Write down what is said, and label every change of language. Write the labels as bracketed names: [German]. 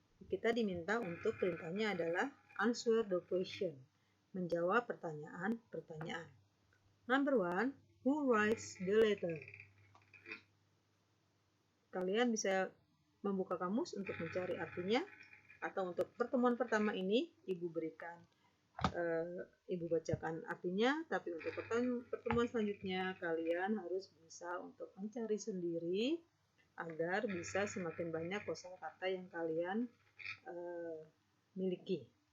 [Indonesian] Kita diminta untuk perintahnya adalah [English] answer the question. [Indonesian] Menjawab pertanyaan. [English] Number 1, who writes the letter? [Indonesian] Kalian bisa membuka kamus untuk mencari artinya, atau untuk pertemuan pertama ini ibu bacakan artinya, tapi untuk pertemuan selanjutnya kalian harus berusaha untuk mencari sendiri agar bisa semakin banyak kosakata yang kalian miliki.